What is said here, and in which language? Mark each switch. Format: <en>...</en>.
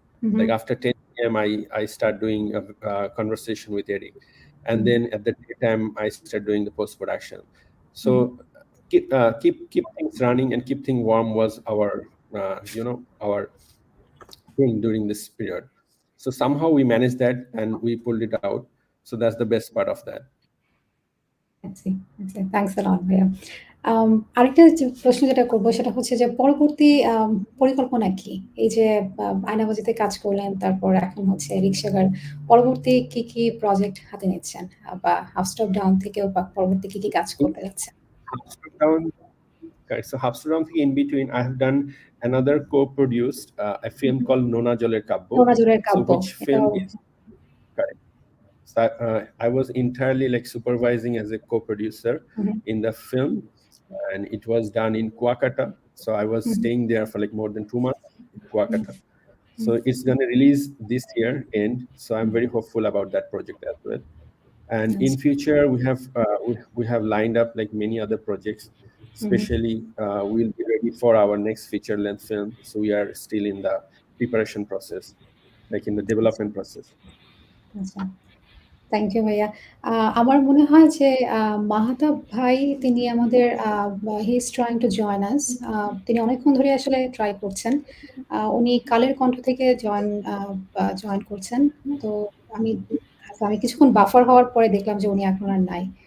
<en>Like after 10 p.m. I start doing a conversation with Eric, and then at the daytime I start doing the post production. So keep things running and keep things warm was our our thing during this period. So somehow we managed that and we pulled it out. So that's the best part of that.</en> <bn>Thanks a লট ভাইয়া। আরেকটা যে প্রশ্ন যেটা করব সেটা হচ্ছে যে পরবর্তী পরিকল্পনা কি? এই যে আয়নাবাজিতে কাজ করলেন, তারপর এখন হচ্ছে রিক্সাগার। পরবর্তী কি প্রজেক্ট হাতে নিচ্ছেন? বা হাফ স্টপ ডাউন থেকেও পরবর্তী কি কাজ করতে যাচ্ছেন?</bn> <en>Half Step Down, correct. So Half Step Down থেকে in between, I have done another co-produced a film called Nona Joler Kabbo.</en> <bn>নোনাজুরের</bn> <en>So</en> <bn>Kabya.</bn> <en>which film is correct. So I was entirely like supervising as a co-producer in the film, and it was done in Kuakata. So I was staying there for like more than 2 months in Kuakata. So it's going to release this year end. So I'm very hopeful about that project as well. And in future, we have lined up like many other projects. Especially, we'll be ready for our next feature length film. So we are still in the preparation process, like in the development process.</en> <bn>আচ্ছা। Thank you ভাইয়া। আমার মনে হয় যে মাহতাব ভাই তিনি আমাদের</bn> <en>He is trying to join us.</en> <bn>তিনি অনেকক্ষণ ধরে আসলে ট্রাই করছেন। উনি কালের কণ্ঠ থেকে জয়েন করছেন। তো আমি কিছুক্ষণ বাফার হওয়ার পরে দেখলাম যে উনি এখন আর নাই।</bn>